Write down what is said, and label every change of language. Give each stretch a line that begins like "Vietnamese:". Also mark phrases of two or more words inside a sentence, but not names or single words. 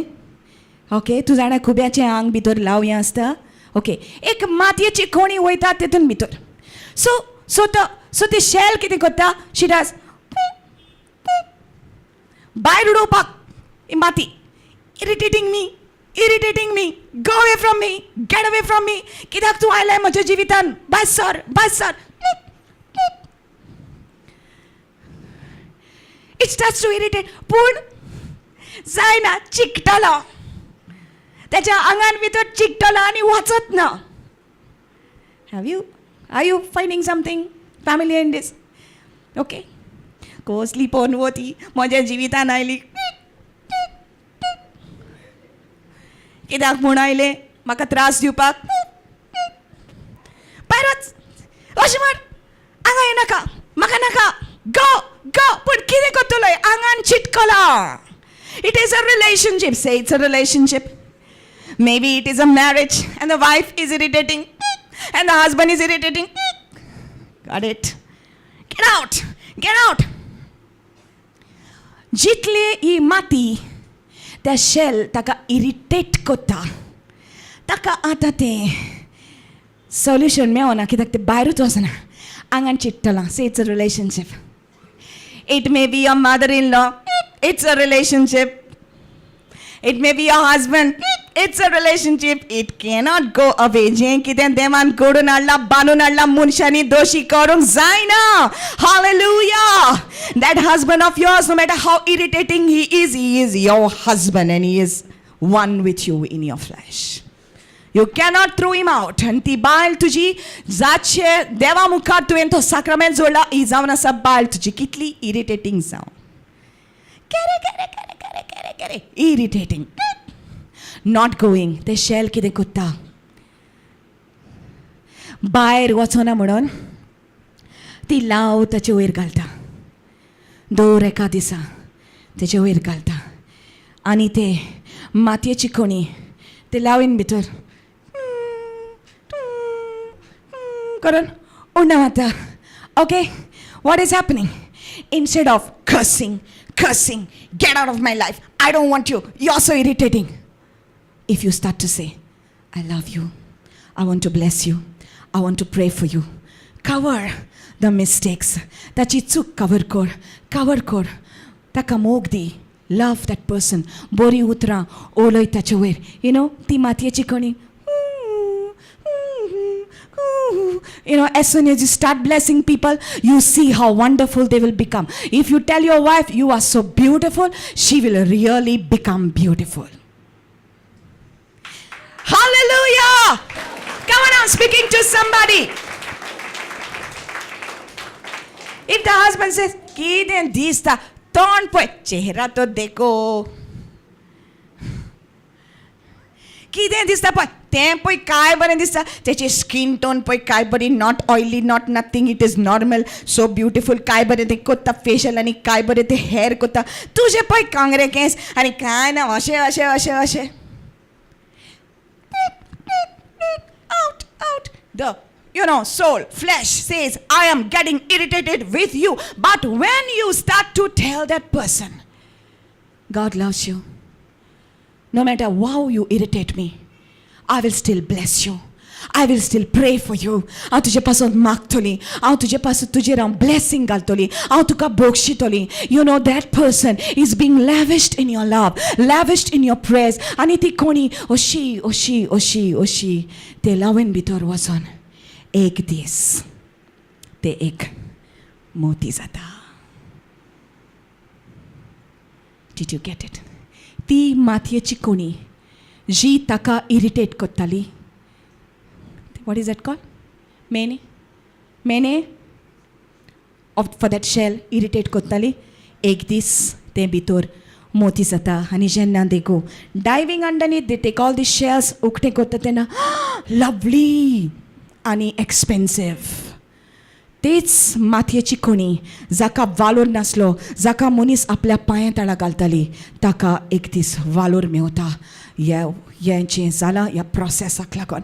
Konkani: ओके, तूं जाणा खुब्याचें आंग भितर लावये आसता. ओके, एक मातयेची कोणी वयता तेतून भितर. सो ते शेल कितें करता,
English: she does
Konkani: भायर उडोवपाक माती.
English: irritating me, go away from me, get away from me.
Konkani: कित्याक तूं आयलाय म्हज्या जिवितान, भायर सर.
English: It starts to irritate.
Konkani: पूण जायना, चिकटलो. त्याच्या आंगान भितर चिकटला आनी वचत ना.
English: are you finding something family in this?
Konkani: ओके, कसली पोन वती म्हज्या जिवितान आयली. कित्याक म्हूण आयले? म्हाका त्रास दिवपाक? परत अशें म्हण, हांगा येनाका, म्हाका नाका,
English: go go.
Konkani: पूण कितें करतलो? आंगान चिटकला.
English: It is a relationship. Say it's a relationship. Maybe it is a marriage and the wife is irritating and the husband is irritating. Got it? Get out. Get out.
Konkani: जितले ही माती त्या शेल ताका इरिटेट करता, ताका आतां तें सोल्युशन मेळना. कित्याक तें भायरूच वचना, आंगान चिट्टलां.
English: Say it's a relationship. It may be your mother-in-law. It's a relationship. It may be your husband. It's a relationship. It cannot go away.
Konkani: जें कितें देवान घडोवन हाडला, बांदून हाडला, मनशांनी दोशी करूंक जायना.
English: Hallelujah. That husband of yours, no matter how irritating he is your husband and he is one with you in your flesh. You cannot throw him out.
Konkani: And ती बायल तुजी जाचे देवा मुखार तुवें तो साक्रामेंट जोडला, ही जावन आसा बायल तुजी कितली इरिटेटिंग जावन. करे इरिटेटिंग.
English: not going.
Konkani: ते शेल कितें कोत्ता? भायर वचना म्हणून ती लाव ताचे वयर घालता. दर एका दिसा तेचे वयर घालता आनी ते मातयेची कोणी ते लावीन भितर करून उडना मारता.
English: ओके, what is happening? Instead of cursing, get out of my life, I don't want you, you're so irritating. If you start to say, I love you, I want to bless you, I want to pray for you, cover the mistakes,
Konkani: ताची चूक cover कर, ताका मोग दी,
English: love that person,
Konkani: बरी उतरां ओलय ताचे वयर.
English: You know,
Konkani: ती मातयेची कणी.
English: You know, as soon as you start blessing people, you see how wonderful they will become. If you tell your wife you are so beautiful, she will really become beautiful. Hallelujah! Come on, I'm speaking to somebody. If the husband says,
Konkani: "Kiden dista, ton poi
Hindi: चेहरा तो देखो."
Konkani: कितें दिसता पळय तें पळय काय बरें दिसता.
English: तेची skin tone
Konkani: पळय काय बरी,
English: not oily, not nothing, it is normal, so beautiful.
Konkani: काय बरें तें कोत्ता फेशियल आनी काय बरें तें हेअर कोत्ता. तुजें पळय कांगरे केंस आनी काय ना अशें अशें अशें अशें.
English: out the soul, flesh says, I am getting irritated with you. But when you start to tell that person, God loves you, no matter how you irritate me, I will still bless you, I will still pray for you.
Konkani: हांव तुजे पासून मागतली, हांव तुजे पासून तुजेर हांव ब्लेसिंग घालतली, हांव तुका बक्षितली.
English: You know, that person is being lavished in your love, lavished in your prayers.
Konkani: आनी ती कोणी अशी ते लावीन भितर वचोन एक दीस ते एक मोती जाता.
English: Did you get it?
Konkani: ती मातयेची कोणी जी ताका इरिटेट करताली.
English: What is that called? Mene for that shell irritate करताली.
Konkani: एक दीस ते भितर मोती जाता. आनी जेन्ना
English: they go diving underneath, they take all these shells,
Konkani: उकतें करता तेन्ना lovely आनी expensive. तेच मातयेची कोणी जाका वालोर नासलो, जाका मनीस आपल्या पांया तळा घालताली, ताका एक दीस वालोर मेवता. हेंचें जालां ह्या प्रोसेसाक लागून.